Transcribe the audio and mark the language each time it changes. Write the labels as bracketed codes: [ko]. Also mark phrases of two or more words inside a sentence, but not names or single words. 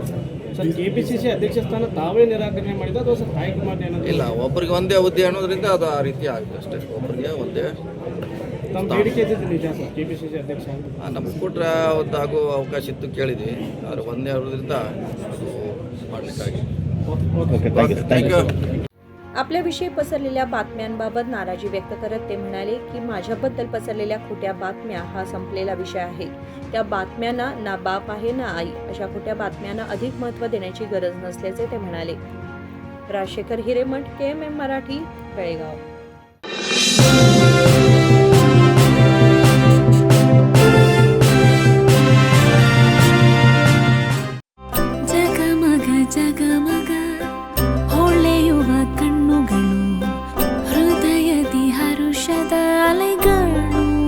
[kn] ಸರ್, KPCC ಅಧ್ಯಕ್ಷ ಸ್ಥಾನ ತಾವೇ ನಿರಾಕರಣೆ ಮಾಡಿದ ಅಥವಾ ಸರ್ ಹೈಕಮಾಂಡ್ ಏನಾದರೂ? ಇಲ್ಲ, ಒಬ್ಬರಿಗೆ ಒಂದೇ ಹುದ್ದೆ ಅನ್ನೋದ್ರಿಂದ ಅದು ಆ ರೀತಿ ಆಗಿದೆ ಅಷ್ಟೇ. ಒಬ್ಬರಿಗೆ ಒಂದೇ ನಮ್ಮ ಬೇಡಿಕೆ ಇದ್ದಿದ್ದು ನಿಜ ಸರ್, KPCC ಅಧ್ಯಕ್ಷ ಅಂತ. ನಮ್ಗೆ ಕೊಟ್ಟರೆ ಒಂದು ಆಗೋ ಅವಕಾಶ ಇತ್ತು, ಕೇಳಿದ್ವಿ. ಆದರೆ ಒಂದೇ ಆಗೋದ್ರಿಂದ ಅದು ಮಾಡಲಿಕ್ಕಾಗಿ. [en] thank you. [mr] आपल्याविषयी पसरलेल्या बातम्यांबाबत नाराजी व्यक्त करत ते म्हणाले की माझ्याबद्दल पसरलेल्या खोट्या बातम्या हा संपलेला विषय आहे. त्या बातम्यांना ना बाप आहे ना आई अशा खोट्या बातम्यांना अधिक महत्त्व देण्याची गरज नसल्याचे ते म्हणाले. राजशेखर हिरेमठ, KMM मराठी, बेळगाव. [kn] ಜಗಮಗ ಹೊಳೆಯುವ ಕಣ್ಣುಗಳು, ಹೃದಯದಿ ಹರುಷದ ಅಲೆಗಳು.